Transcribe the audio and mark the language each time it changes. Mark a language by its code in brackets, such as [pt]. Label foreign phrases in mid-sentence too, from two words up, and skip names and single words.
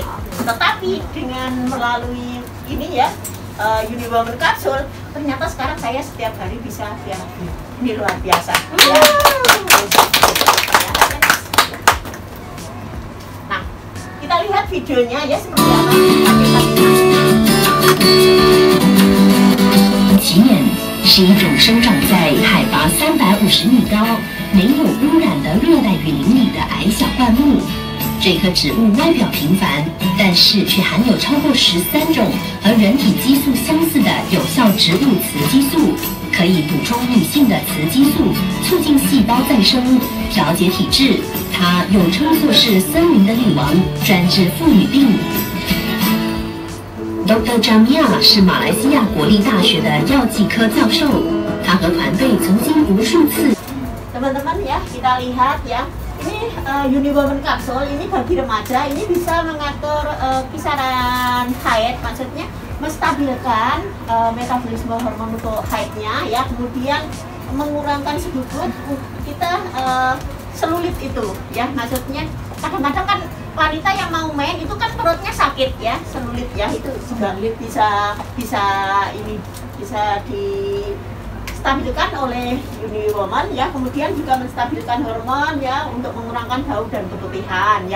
[id] Tetapi dengan melalui ini ya, Uniwoman Capsule, ternyata sekarang saya setiap hari bisa BAB. Ini luar biasa ya. Nah, kita lihat videonya ya seperti apa. [zh] 奇眼是一种生长在海拔350米高、没有污染的热带雨林里的矮小灌木。这棵植物外表平凡，但是却含有超过13种和人体激素相似的有效植物雌激素，可以补充女性的雌激素，促进细胞再生，调节体质。它又称作是森林的女王，专治妇女病。 Dr. Jamia 是马来西亚国立大学的药剂科教授，他和团队曾经无数次。 [id] Teman-teman ya, kita lihat ya, ini Uniwoman Capsule ini bagi remaja, ini bisa mengatur kisaran haid, maksudnya menstabilkan metabolisme hormon untuk haidnya ya, kemudian mengurangkan sedikit kita selulit itu ya, maksudnya kadang-kadang kan wanita yang mau main itu kan perutnya sakit ya, selulit ya, itu selulit bisa distabilkan oleh Uniwoman ya, kemudian juga menstabilkan hormon ya untuk mengurangkan bau dan keputihan ya.